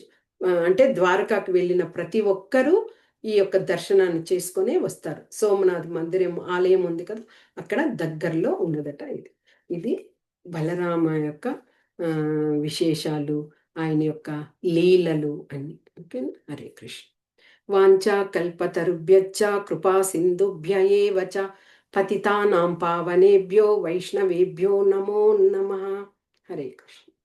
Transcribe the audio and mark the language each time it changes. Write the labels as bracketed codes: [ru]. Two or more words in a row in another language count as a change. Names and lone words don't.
[te] అంటే ద్వారకాకు వెళ్ళిన ప్రతి ఒక్కరూ ఈ యొక్క దర్శనాన్ని చేసుకునే వస్తారు. సోమనాథ్ మందిరం ఆలయం ఉంది కదా, అక్కడ దగ్గరలో ఉన్నదట ఇది. ఇది బలరామ యొక్క విశేషాలు, ఆయన యొక్క లీలలు అన్ని. [sa] ఓకే, హరే కృష్ణ. వాంఛా కల్పతరుభ్యశ్చ కృపా సింధుభ్య ఏవ చ పతితానాం పావనేభ్యో వైష్ణవేభ్యో నమో నమః. హరే కృష్ణ.